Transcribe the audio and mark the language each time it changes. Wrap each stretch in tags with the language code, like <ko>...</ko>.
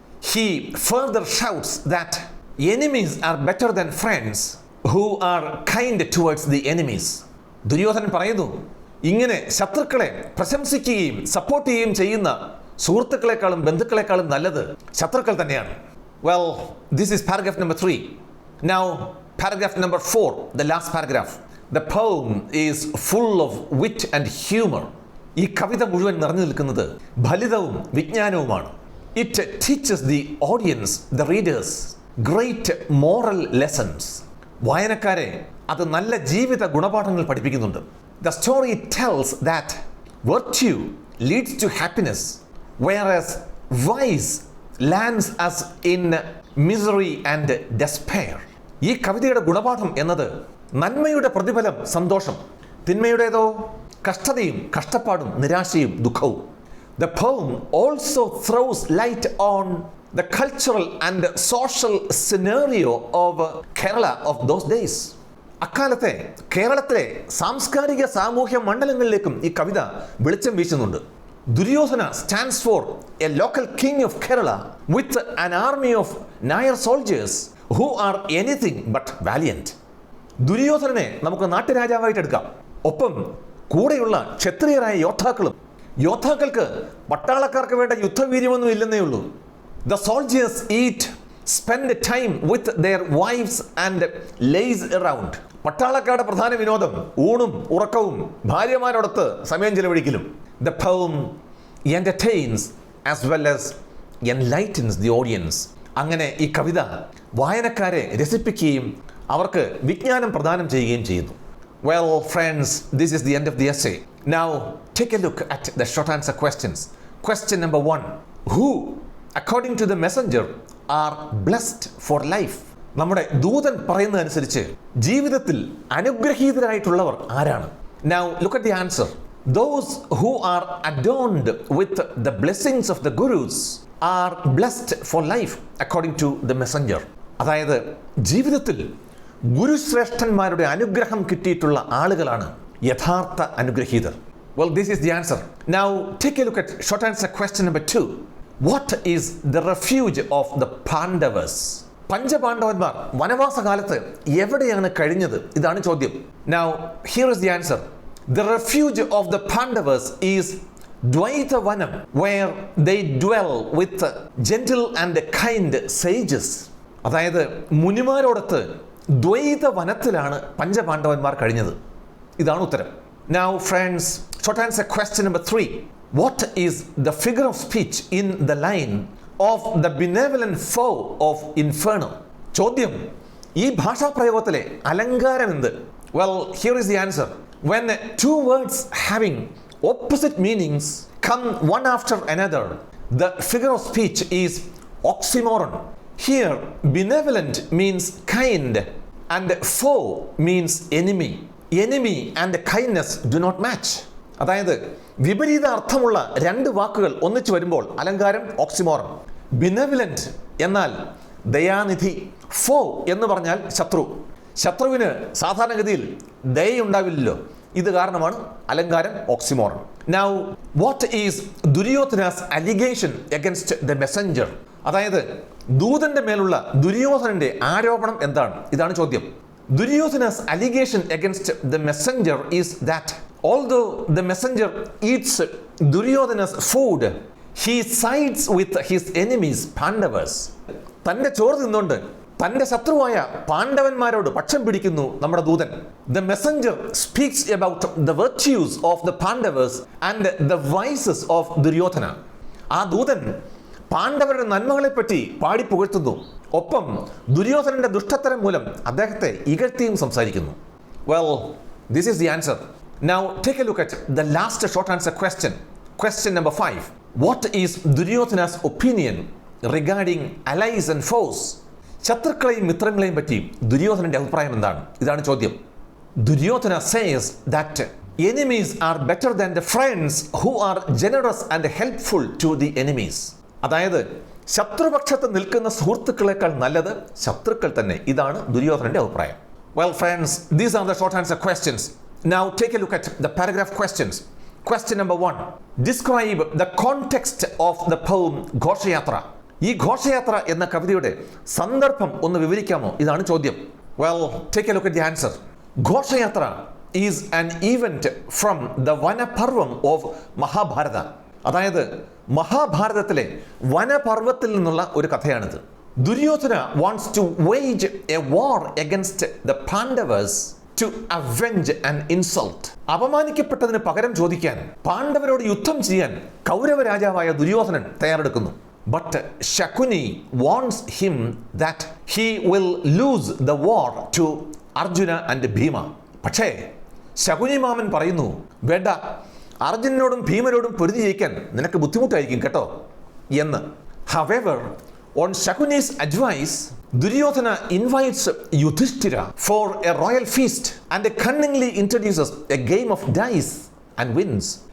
<en>He further shouts that enemies are better than friends who are kind towards the enemies.</en> <ml>Duryodhanan പറയുന്നു, ഇങ്ങനെ ശത്രുക്കളെ പ്രശംസിക്കുകയും support ചെയ്യുകയും ചെയ്യുന്ന സുഹൃത്തുക്കളെക്കാളും ബന്ധുക്കളെക്കാളും നല്ലത് ശത്രുക്കൾ തന്നെയാണ്.</ml> <en>Well, this is paragraph number 3. Now paragraph number 4, the last paragraph. The poem is full of wit and humor.</en> <ml>ഈ കവിത മുഴുവൻ നിറഞ്ഞു നിൽക്കുന്നത് ഫലിതവും വിജ്ഞാനവുമാണ്.</ml> <en>It teaches the audience, the readers, great moral lessons.</en> <ml>വായനക്കാരെ അത് നല്ല ജീവിത ഗുണപാഠങ്ങൾ പഠിപ്പിക്കുന്നുണ്ട്.</ml> <en>The story tells that virtue leads to happiness, whereas vice lands us in misery and despair.</en> <ml>ഈ കവിതയുടെ ഗുണപാഠം എന്നത് നന്മയുടെ പ്രതിഫലം സന്തോഷം, തിന്മയുടേതോ കഷ്ടതയും കഷ്ടപ്പാടും നിരാശയും ദുഃഖവും.</ml> <en>The poem also throws light on the cultural and social scenario of Kerala of those days.</en> <ml>അക്കാലത്തെ കേരളത്തിലെ സാംസ്കാരിക സാമൂഹ്യ മണ്ഡലങ്ങളിലേക്കും ഈ കവിത വെളിച്ചം വീശുന്നുണ്ട്.</ml> <en>Duryodhana stands for a local king of Kerala with an army of Nayar soldiers who are anything but valiant.</en> <ml>ദുര്യോധനനെ നമുക്ക് നാട്ടുരാജാവായിട്ട് എടുക്കാം. ഒപ്പം കൂടെയുള്ള ക്ഷത്രിയരായ യോദ്ധാക്കൾക്ക് പട്ടാളക്കാർക്ക് വേണ്ട യുദ്ധവീര്യമൊന്നും ഇല്ലെന്നേ ഉള്ളൂ.</ml> <en>The soldiers spend time with their wives and lays around.</en> <ml>പട്ടാളക്കാരുടെ പ്രധാന വിനോദം ഊണും ഉറക്കവും ഭാര്യമാരോടൊത്ത് സമയം ചെലവഴിക്കലും.</ml> <en>The poem entertains as well as enlightens the audience.</en> <ml>അങ്ങനെ ഈ കവിത വായനക്കാരെ രസിപ്പിക്കുകയും അവർക്ക് വിജ്ഞാനം പ്രദാനം ചെയ്യുകയും ചെയ്യുന്നു.</ml> <en>Well, friends, this is the end of the essay. Now, take a look at the short answer questions. Question number 1. Who, according to the messenger, are blessed for life?</en> <ml>നമ്മുടെ ദൂതൻ പറയുന്നതനുസരിച്ച് ജീവിതത്തിൽ അനുഗ്രഹീതരായിട്ടുള്ളവർ ആരാണ്?</ml> <en>Now, look at the answer. Those who are adorned with the blessings of the gurus are blessed for life, according to the messenger.</en> <ml>അതായത് ജീവിതത്തിൽ ഗുരുശ്രേഷ്ഠന്മാരുടെ അനുഗ്രഹം കിട്ടിയിട്ടുള്ള ആളുകളാണ് യഥാർത്ഥ അനുഗ്രഹീതർ.</ml> <en>Well, this is the answer. Now take a look at short answer question number 2. What is the refuge of the Pandavas?</en> <ml>പഞ്ചപാണ്ഡവന്മാർ വനവാസകാലത്ത് എവിടെയാണ് കഴിഞ്ഞത്? ഇതാണ് ചോദ്യം.</ml> <en>Now here is the answer. The refuge of the Pandavas is Dvaita Vanam, where they dwell with gentle and kind sages.</en> <ml>അതായത് മുനിമാരോടൊത്ത് ദ്വൈത വനത്തിലാണ് പഞ്ചപാണ്ഡവന്മാർ കഴിഞ്ഞത്. ഇതാണ് ഉത്തരം.</ml> <en>Now friends, short answer question number 3. What is the figure of speech in the line of the benevolent foe of Inferno?</en> <ml>ചോദ്യം, ഈ ഭാഷാപ്രയോഗത്തിലെ അലങ്കാരം എന്ത്?</ml> <en>Well, here is the answer. When two words having opposite meanings come one after another, the figure of speech is oxymoron. Here, benevolent means kind and foe means enemy. Enemy and kindness do not match.</en> <ml>അതായത് വിപരീത അർത്ഥമുള്ള രണ്ട് വാക്കുകൾ ഒന്നിച്ചു വരുമ്പോൾ അലങ്കാരം oxymoron. ബിനെവലന്റ് എന്നാൽ ദയാനിധി, ഫോ എന്ന് പറഞ്ഞാൽ ശത്രു. ശത്രുവിന് സാധാരണഗതിയിൽ ദയുണ്ടാവില്ലല്ലോ. ഇത് കാരണമാണ് അലങ്കാരം oxymoron.</ml> <en>Now, what is Duryodhana's allegation against the messenger?</en> <ml>അതായത് ദൂതന്റെ മേലുള്ള ദുര്യോധനന്റെ ആരോപണം എന്താണ്? ഇതാണ് ചോദ്യം.</ml> <en>Duryodhana's allegation against the messenger is that although the messenger eats Duryodhana's food, he sides with his enemies Pandavas.</en> <ml>തന്റെ ചോറ് തിന്നുകൊണ്ട് തന്റെ ശത്രുവായ പാണ്ഡവന്മാരോട് പക്ഷം പിടിക്കുന്നു നമ്മുടെ ദൂതൻ.</ml> <en>The messenger speaks about the virtues of the Pandavas and the vices of Duryodhana.</en> <ml>ആ ദൂതൻ പാണ്ഡവരുടെ നന്മകളെപ്പറ്റി പാടി പുകഴ്ത്തുന്നു. ഒപ്പം ദുര്യോധനന്റെ ദുഷ്ടത്തരം മൂലം അദ്ദേഹത്തെ ഇകഴ്ത്തിയും സംസാരിക്കുന്നു.</ml> <en>Well, this is the answer. Now take a look at the last short answer question. Question number 5. What is Duryodhana's opinion regarding allies and foes?</en> <ml>ശത്രുക്കളെയും മിത്രങ്ങളെയും പറ്റി ദുര്യോധനന്റെ അഭിപ്രായം എന്താണ്? ഇതാണ് ചോദ്യം.</ml> <en>Duryodhana says that enemies are better than the friends who are generous and helpful to the enemies.</en> <ml>അതായത് ശത്രുപക്ഷത്ത് നിൽക്കുന്ന സുഹൃത്തുക്കളെക്കാൾ നല്ലത് ശത്രുക്കൾ തന്നെ. ഇതാണ് ദുര്യോധനന്റെ അഭിപ്രായം.</ml> <en>Well friends, these are the short answer questions. Now take a look at the paragraph questions. Question number 1. Describe the context of the poem Ghoshayathra.</en> <ml>ഈ ഘോഷയാത്ര എന്ന കവിതയുടെ സന്ദർഭം ഒന്ന് വിവരിക്കാമോ? ഇതാണ് ചോദ്യം.</ml> <en>Well, take a look at the answer. Ghoshayatra is an event from the Vanaparvam of Mahabharata.</en> <ml>അതായത് മഹാഭാരതത്തിലെ വനപർവ്വത്തിൽ നിന്നുള്ള ഒരു കഥയാണിത്.</ml> <en>Duryodhana wants to wage a war against the Pandavas to avenge an insult.</en> <ml>അപമാനിക്കപ്പെട്ടതിന് പകരം ചോദിക്കാൻ, പാണ്ഡവരോട് യുദ്ധം ചെയ്യാൻ കൗരവ രാജാവായ Duryodhanan തയ്യാറെടുക്കുന്നു.</ml> <en>But Shakuni warns him that he will lose the war to Arjuna and Bhima.</en> <ml>പക്ഷേ ശകുനി മാമൻ പറയുന്നു, വേണ്ട, അർജുനനോടും ഭീമനോടും പൊരുതി ജയിക്കാൻ നിനക്ക് ബുദ്ധിമുട്ടായിരിക്കും കേട്ടോ എന്ന്.</ml> <en>However, on Shakuni's advice, Duryodhana invites Yudhishthira for a royal feast and cunningly introduces a game of dice and wins.</en>